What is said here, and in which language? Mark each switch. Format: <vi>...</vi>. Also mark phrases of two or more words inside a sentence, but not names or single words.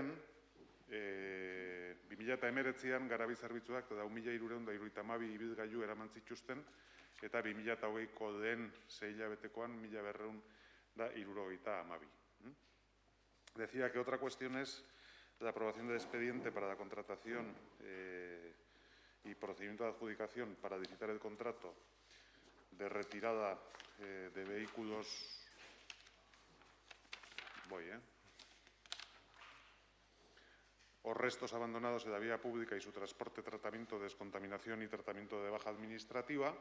<eu>Aipatzearren, 2019an garabi zerbitzuak 1.372 ibilgailu eraman zituzten, eta 2020ko lehen 6 hilabetekoan 1.272.</eu> <es>Decía que otra cuestión es la aprobación del expediente para la contratación y procedimiento de adjudicación para licitar el contrato de retirada de vehículos. O restos abandonados en la vía pública y su transporte, tratamiento, descontaminación y tratamiento de baja administrativa.</es>